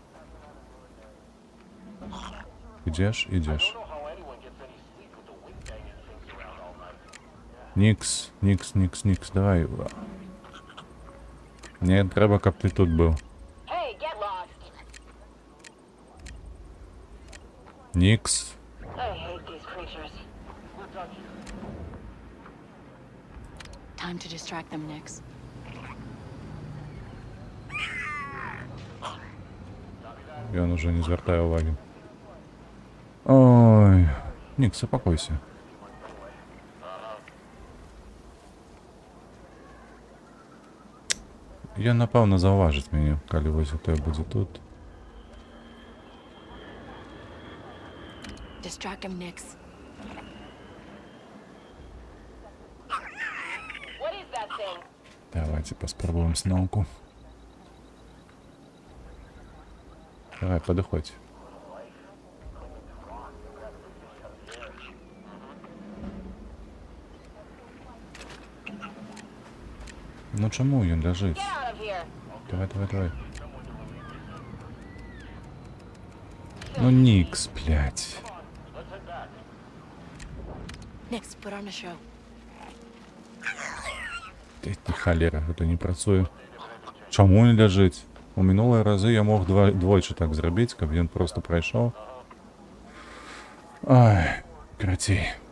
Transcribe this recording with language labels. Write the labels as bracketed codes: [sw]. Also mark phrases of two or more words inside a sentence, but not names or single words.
[be] Ідзеш? Ідзеш. Нікс, давай. Мне трэба, каб ты тут быў. Нікс. [en] Time to distract them, Nix. [be] Ён уже не звяртае ўвагі. Ой, Нікс, супакойся. Ён, напэўна, заўважыць мяне, калі вось гэта будзе тут. [en] Distract him, Nix. [be] Давайте паспрабуем зноўку. Давай, падыходзь. Ну чаму ён ляжыць? Давай. Ну Нікс, блядь. [en] Nix, put on a show. [be] Ты халера, гэта не працуе. Чаму не ляжыць? У мінулыя разы я мог двойчы так зрабіць, каб ён просто прайшоў. Ай, карацей.